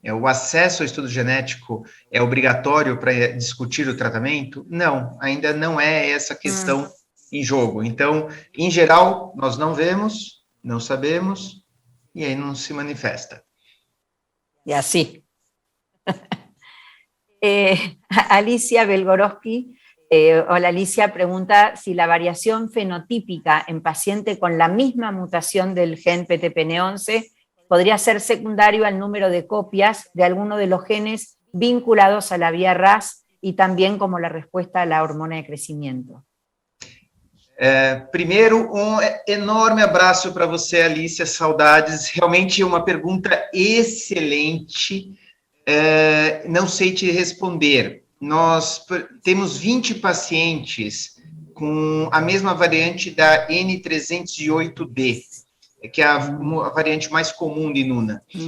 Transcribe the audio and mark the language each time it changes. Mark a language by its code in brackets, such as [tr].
[pt] O acesso ao estudo genético é obrigatório para discutir o tratamento? Não, ainda não é essa questão em jogo. Então, em geral, nós não vemos, não sabemos, e aí não se manifesta. [es] Y así. Alicia Belgorowski, hola Alicia, pregunta si la variación fenotípica en paciente con la misma mutación del gen PTPN11 podría ser secundario al número de copias de alguno de los genes vinculados a la vía RAS y también como la respuesta a la hormona de crecimiento. [pt] Primeiro, enorme abraço para você, Alicia, saudades, realmente uma pergunta excelente, não sei te responder. Nós temos 20 pacientes com a mesma variante da N308D, que é a variante mais comum de Nuna.